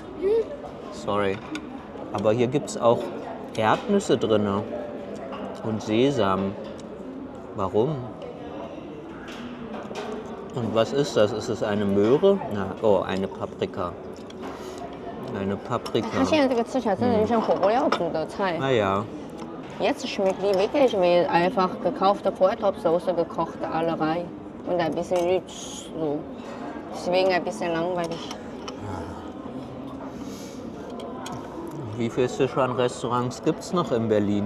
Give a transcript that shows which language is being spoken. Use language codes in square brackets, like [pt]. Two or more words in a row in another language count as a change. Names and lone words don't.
[de] Sorry. Aber hier gibt es auch Erdnüsse drin und Sesam. Warum? Und was ist das? Ist es eine Möhre? Oh, eine Paprika. Eine Paprika. [zh] 它现在这个吃起来真的就像火锅料煮的菜。 [de] Naja, Jetzt schmeckt die wirklich wie einfach gekaufte Vortopfsoße gekocht, alle rein. Und ein bisschen Rütz, so. Deswegen ein bisschen langweilig. wie viele Sichuan-Restaurants gibt es noch in Berlin?